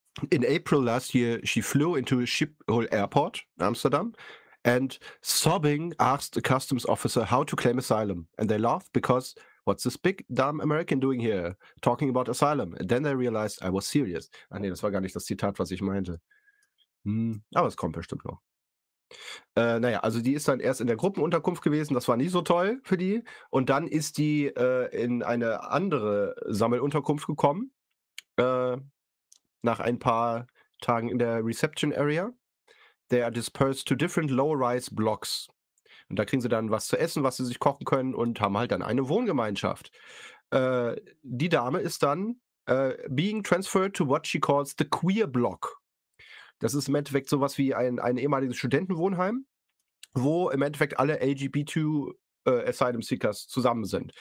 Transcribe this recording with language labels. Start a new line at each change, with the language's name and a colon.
English: In April last year, she flew into Schiphol Airport, Amsterdam, and sobbing asked a customs officer how to claim asylum. And they laughed because, what's this big dumb American doing here, talking about asylum? And then they realized I was serious.
German: Ach nee, das war gar nicht das Zitat, was ich meinte. Aber es kommt bestimmt noch. Naja, also die ist dann erst in der Gruppenunterkunft gewesen, das war nicht so toll für die. Und dann ist die in eine andere Sammelunterkunft gekommen, nach ein paar Tagen in der Reception Area.
English: They are dispersed to different low-rise blocks.
German: Und da kriegen sie dann was zu essen, was sie sich kochen können und haben halt dann eine Wohngemeinschaft. Die Dame ist dann
English: being transferred to what she calls the queer block.
German: Das ist im Endeffekt sowas wie ein ehemaliges Studentenwohnheim, wo im Endeffekt alle LGBT-Asylum Seekers zusammen sind.